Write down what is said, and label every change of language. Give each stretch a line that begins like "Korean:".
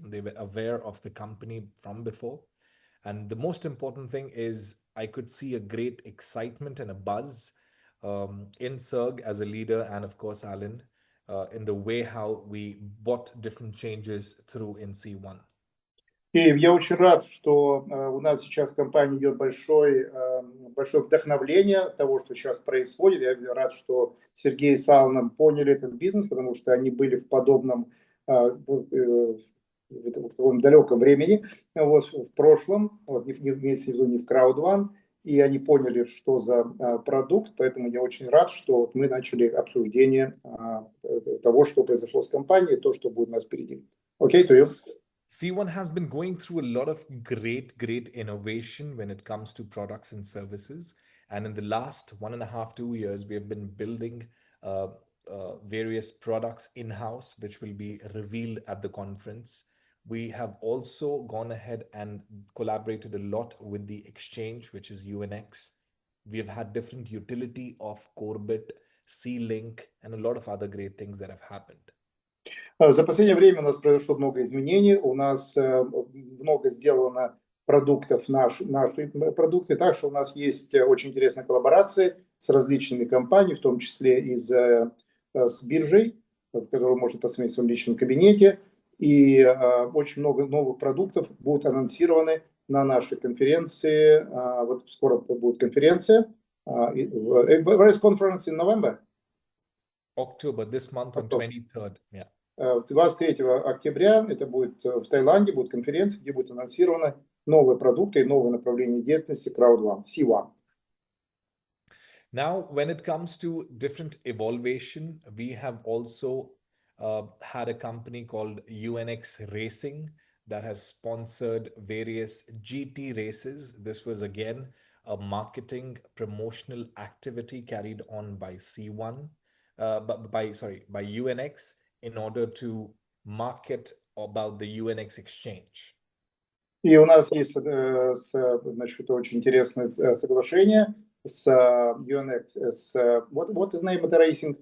English: They were aware of the company from before. And the most important thing is I could see a great excitement and a buzz in Serg as a leader and of course Alan in the way how we brought different changes through in C1.
Russian: И я очень рад, что у нас сейчас в компании идет большое вдохновление того, что сейчас происходит. Я рад, что Сергей с Аланом поняли этот бизнес, потому что они были в подобном в таком далеком времени, вот, в прошлом, вот, имеется в виду не в Crowd One, и они поняли, что за продукт, поэтому я очень рад, что мы начали обсуждение того, что произошло с компанией, то, что будет у нас впереди.
English: Окей, to you. C1 has been going through a lot of great innovation when it comes to products and services. And in the last 1.5, 2 years, we have been building various products in-house, which will be revealed at the conference. We have also gone ahead and collaborated a lot with the exchange, which is UNX. We have had different utility of CORBIT, C-Link, and a lot of other great things that have happened.
Russian: За последнее время у нас произошло много изменений, у нас много сделано продуктов, наши продукты, так что у нас есть очень интересные коллаборации с различными компаниями, в том числе и с биржей, которую можно посмотреть в своем личном кабинете, и очень много новых продуктов будут анонсированы на нашей конференции, вот скоро будет конференция,
English: where is conference in November? October, this month on 23rd, yeah.
Russian: 23 октября, это будет в Таиланде, будет конференция, где будут анонсированы новые продукты и новые направления деятельности Crowd One, C1.
English: Now, when it comes to different evaluation, we have also had a company called UNX Racing that has sponsored various GT races. This was again a marketing promotional activity carried on by C1, by UNX, in order to market about the UNX exchange.
Russian: И у нас есть, значит, очень интересное соглашение с UNX,
English: what is the name of the racing?